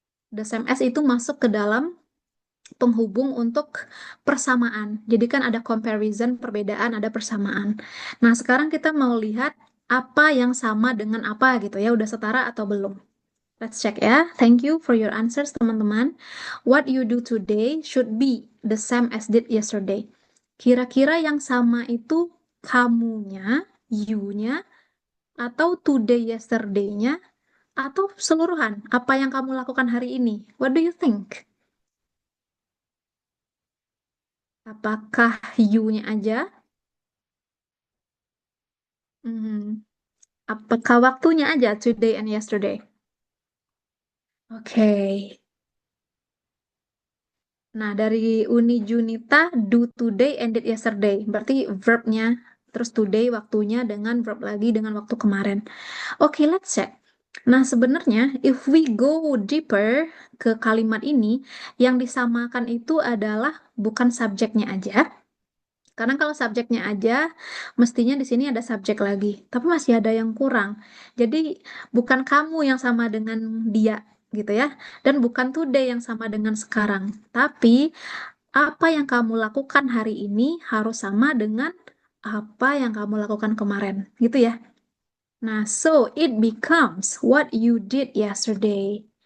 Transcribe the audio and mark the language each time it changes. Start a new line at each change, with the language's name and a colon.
English: The same as
Indonesian: itu masuk ke dalam penghubung untuk persamaan. Jadi kan ada comparison, perbedaan, ada persamaan. Nah, sekarang kita mau lihat apa yang sama dengan apa gitu ya, udah setara atau belum.
English: Let's check ya. Thank you for your answers, teman-teman. What you do today should be the same as did yesterday.
Indonesian: Kira-kira yang sama itu kamunya, you-nya, atau today, yesterday-nya, atau keseluruhan. Apa yang kamu lakukan hari ini?
English: What do you think?
Indonesian: Apakah you-nya aja? Hmm. Apakah waktunya aja? Today and yesterday. Oke.
English: Nah, dari Uni Junita, do today and did yesterday.
Indonesian: Berarti verbnya, terus today waktunya dengan verb lagi dengan waktu kemarin. Oke,
English: let's check.
Indonesian: Nah, sebenarnya
English: if we go deeper
Indonesian: ke kalimat ini, yang disamakan itu adalah bukan subjeknya aja. Karena kalau subjeknya aja, mestinya di sini ada subjek lagi. Tapi masih ada yang kurang. Jadi, bukan kamu yang sama dengan dia, gitu ya. Dan bukan today yang sama dengan sekarang. Tapi, apa yang kamu lakukan hari ini harus sama dengan apa yang kamu lakukan kemarin, gitu ya.
English: Nah, so it becomes what you did yesterday.